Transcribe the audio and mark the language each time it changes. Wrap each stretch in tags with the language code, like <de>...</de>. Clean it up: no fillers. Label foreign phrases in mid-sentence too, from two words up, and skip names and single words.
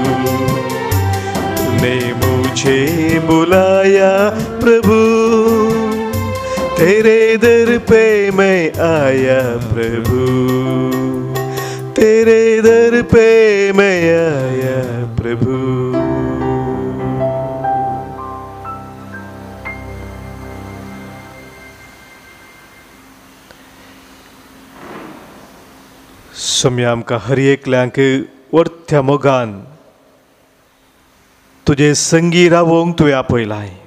<hi>तूने मुझे बुलाया प्रभु, तेरे दर पे मैं आया प्रभु. तेरे दर पे मैं आया प्रभु.</hi> <kok>सोम्या आमकां हर एकल्यांक वर्थ्या मोगान तुजे संगी रावोंक तुवें आपयलाय.</kok>